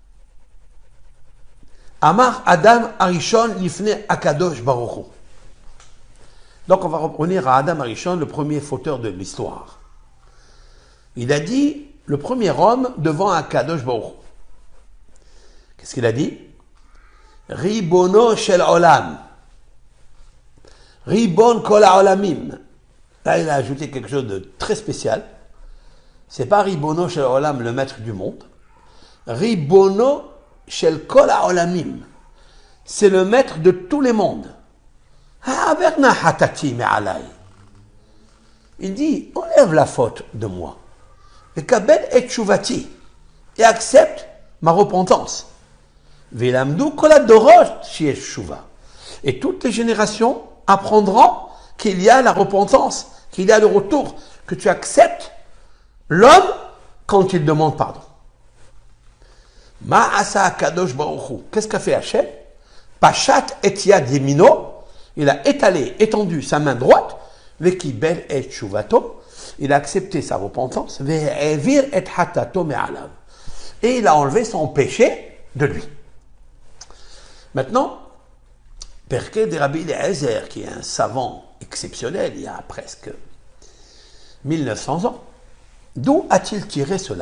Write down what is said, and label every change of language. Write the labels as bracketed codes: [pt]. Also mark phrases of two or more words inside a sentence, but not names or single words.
[he] אמר אדם הראשון לפני הקדוש ברוך הוא. [fr] Donc on va revenir à Adam Arishon, le premier fauteur de l'histoire. Il a dit, le premier homme devant [he] הקדוש ברוך הוא. [fr] Qu'est-ce qu'il a dit? [he] רבונו של עולם. רבון כל העולמים. Là, il a ajouté quelque chose de très spécial. [fr] C'est pas [he] רבונו של עולם, [fr] le maître du monde. [he] רבונו של כל העולמים. [fr] C'est le maître de tous les mondes. Il dit, enlève la faute de moi. [he] Et קבל את תשובתי. [fr] Et accepte ma repentance. Et toutes les générations apprendront qu'il y a la repentance, qu'il y a le retour, que tu acceptes l'homme quand il demande pardon. [he] מה עשה הקדוש ברוך הוא. [fr] Qu'est-ce qu'a fait Hachem? [he] פשט את יד ימינו. [fr] Il a étendu sa main droite, [he] וקיבל את תשובתו. [fr] Il a accepté sa repentance, [he] והעביר את חטאתו מעליו. [fr] Et il a enlevé son péché de lui. Maintenant, Perké de Rabbi Eliezer, qui est un savant exceptionnel, il y a presque 1900 ans, d'où a-t-il tiré cela?